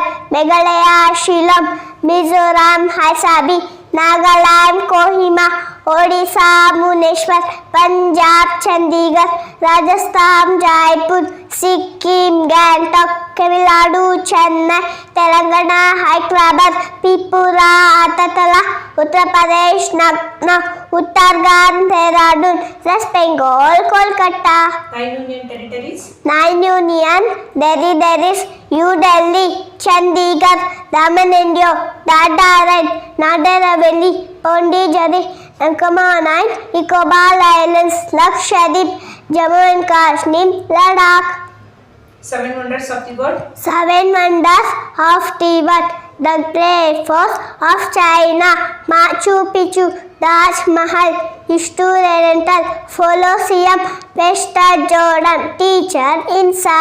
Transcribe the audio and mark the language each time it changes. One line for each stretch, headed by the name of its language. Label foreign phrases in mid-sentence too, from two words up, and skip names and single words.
English: Meghalaya, Shillong; Mizoram, Haisabi; Nagaland, Kohima; Odisha, Bhubaneswar; Punjab, Chandigarh; Rajasthan, Jaipur; Sikkim, Gangtok; Tamil Nadu, Chennai; Telangana, Hyderabad; Tripura, Agartala; Uttar Pradesh, Lucknow; Uttarakhand, Dehradun; West Bengal, Kolkata. 9 union territories. 9 union territories: New Delhi; Chandigarh; Daman and Diu; Dadar; Nagar Haveli; Pondicherry; Andaman and Nicobar Islands; Lakshadweep; Jammu and Kashmir; Ladakh. 7 wonders of the world. 7 wonders of the world: the Great Falls of China; Machu Picchu; Taj Mahal; Historical Colosseum; Western Jordan; Teacher Insa.